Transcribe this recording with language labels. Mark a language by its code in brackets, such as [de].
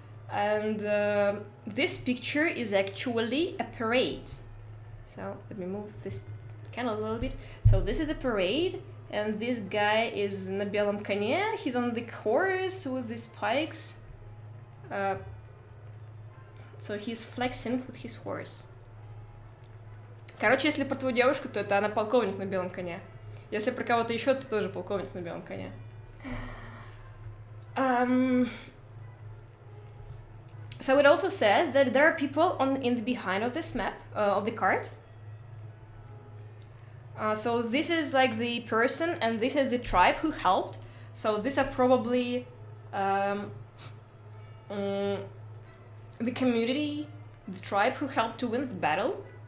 [en] And this picture is actually a parade. So let me move this candle a little bit. So this is the parade, and this guy is [ru] на белом коне. [en] He's on the horse with these pikes. So he's flexing with his horse. [ru] Короче, если про твою девушку, то это она полковник на белом коне. Если про кого-то еще, то тоже полковник на белом коне. [en] So it also says that there are people in the behind of this map, of the card. So this is like the person, and this is the tribe who helped. So these are probably the community, the tribe who helped to win the battle.